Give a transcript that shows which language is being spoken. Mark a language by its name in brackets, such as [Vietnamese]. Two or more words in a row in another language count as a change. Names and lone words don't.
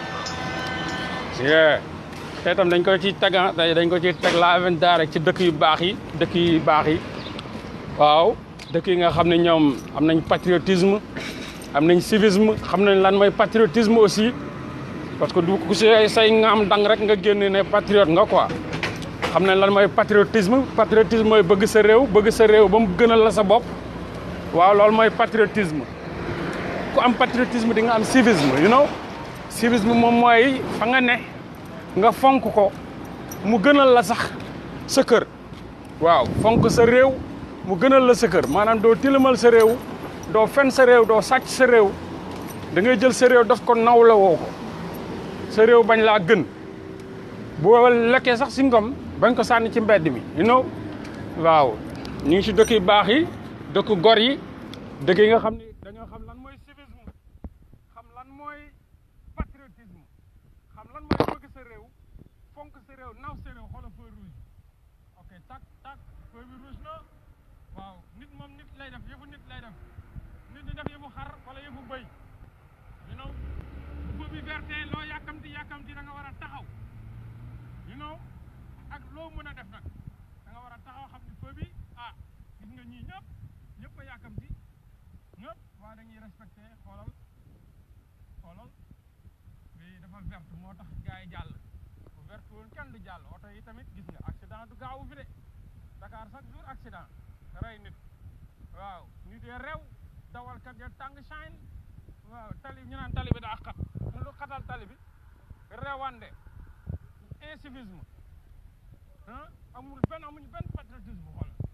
[Wolof] te itam dañ ko ci teg dañ ko ci teg la aventure rek ci dëkk yu baax yi waaw dëkk yi nga xam ne ñoom am nañ patriotisme am nañ civisme xam nañ lan mooy patriotisme [French] aussi parce que [Wolof] du ku say nga am dang rek nga génn ne patriote nga quoi xam nañ lan mooy patriotisme mooy bëgg sa réew ba mu gënal la sa bopp waaw loolu mooy patriotisme ku am patriotisme di nga am civisme [English] you know [Wolof] civisme moom mooy fa nga ne nga fonk ko mu gënal la sax sa kër waaw fonk sa réew mu gënal la sa kër maanaam doo tilimal sa réew doo fen sa réew doo sàcc sa réew da ngay jël sa réew daf ko nawla woo ko sa réew bañ laa gën boo lekkee sax si ngom bañ ko sànni ci mbedd mi [English] you know [Wolof] waaw ñu ngi si dëkk yu baax yi dëkk gor yi dëkk yi nga xam ne dañoo xam lan mooy civisme xam lan mooy patriotisme xam lan mooy bëgg sa réew fonk sa réew naw sa réew xoolal [French] feu rouge [Wolof] ok tak feu bi rouge na waaw nit moom nit lay def yëfu nit lay def nit di def yëfu xar wala yëfu bëy [English] you know [Wolof] feu bi verte loo yàkkamti da nga war a taxaw [English] you know [Wolof] ak loo mën a def nag da nga war a taxaw xam ni feu bi gis nga ñii ñëpp a yàkkamti ñëpp waa dañuy respecté xoolal bi dafa verte moo tax gars yi jàll bu verte woon kenn du jàll oto yi tamit gis nga accident du gaawu fi [French] de Dakar chaque jour [Wolof] accident rey nit waaw nit yi rew dawalkat ya tàng shine waaw tali ñu naan tali bi daa xat lu xatal tali bi rewande incivisme amuñu benn patriotisme xool